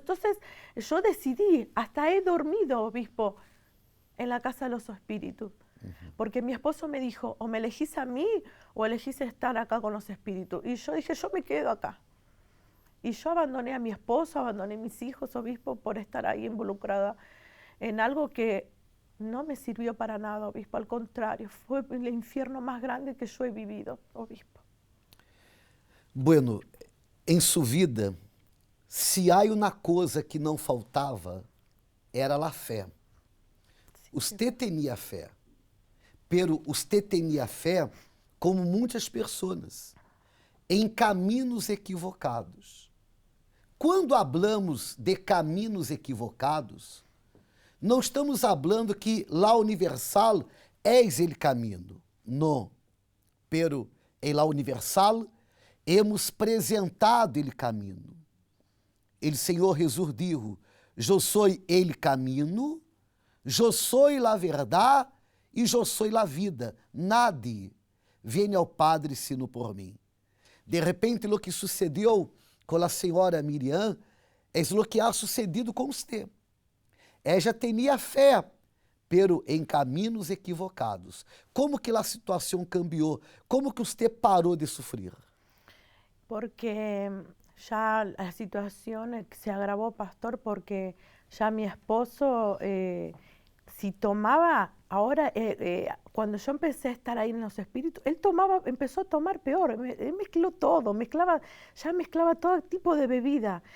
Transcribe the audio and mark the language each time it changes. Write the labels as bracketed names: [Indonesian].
[Spanish] Entonces yo decidí, hasta he dormido, obispo, en la casa de los espíritus, porque mi esposo me dijo, o me elegís a mí o elegís estar acá con los espíritus. Y yo dije, yo me quedo acá. Y yo abandoné a mi esposo, abandoné a mis hijos, obispo, por estar ahí involucrada en algo que no me sirvió para nada, obispo. Al contrario, fue el infierno más grande que yo he vivido, obispo. [Portuguese] Bueno, em sua vida, se há uma coisa que não faltava, era a fé. [Spanish] Usted [Portuguese] tinha fé, [Spanish] pero usted [Portuguese] tinha fé como muitas pessoas, em caminhos equivocados. Quando [Spanish] hablamos [Portuguese] de caminhos equivocados, não estamos falando que [Spanish] la universal es el [Portuguese] caminho. Não. [Spanish] Pero em la universal hemos presentado el caminho. El Senhor Jesus dijo, yo soy el camino, yo soy la verdad e yo soy la vida. Nadie viene [Portuguese] ao [Spanish] Padre sino [Portuguese] por mim. De repente, o que sucedeu com a senhora Miriam é o que [Spanish] ha sucedido [Portuguese] com você. [Spanish] Ella [Portuguese] tinha fé, [Spanish] pero [Portuguese] em caminhos equivocados. Como que a situação cambiou? Como que você parou de sofrer? [Spanish] Porque ya la situación se agravó, pastor, porque ya mi esposo, si tomaba, ahora cuando yo empecé a estar ahí en los espíritus, él empezó a tomar peor, él mezcló todo, mezclaba todo tipo de bebida.